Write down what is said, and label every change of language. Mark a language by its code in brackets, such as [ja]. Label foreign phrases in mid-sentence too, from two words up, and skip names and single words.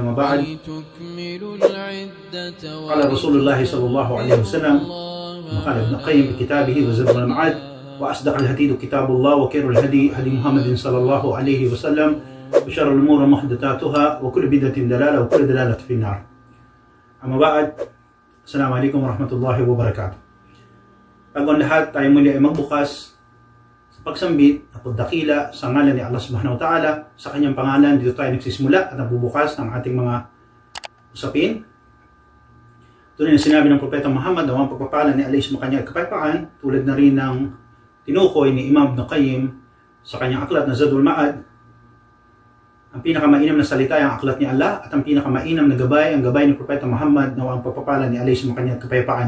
[ar] وما بعد، قال رسول الله صلى الله عليه وسلم وقال ابن القيم بكتابه وزاد المعاد: وأصدق الحديث كتاب الله، وخير الهدي هدي محمد صلى الله عليه وسلم، وشر الأمور محدثاتها، وكل بدعة ضلالة، وكل ضلالة في النار. أما بعد، السلام عليكم ورحمة الله وبركاته. [tl] Bago ang lahat, tayo muli ay magbukas sa pagsambit at pagdakila sa ngalan ni Allah [ar] سبحانه وتعالى. [tl] Sa kanyang pangalan, dito tayo nagsisimula at nagbubukas ng ating mga usapin. Tulad ng sinabi ng Propeta Muhammad, ang pagpapala ni Allah sa kanya at kapayapaan, tulad na rin ng tinukoy ni Imam Ibn Qayyim sa kanyang aklat na Zadul Ma'ad. Ang pinakamainam na salita ay ang aklat ni Allah, at ang pinakamainam na gabay ang gabay ni Propeta Muhammad, na ang pagpapala ni Allah sa kanya kapayapaan.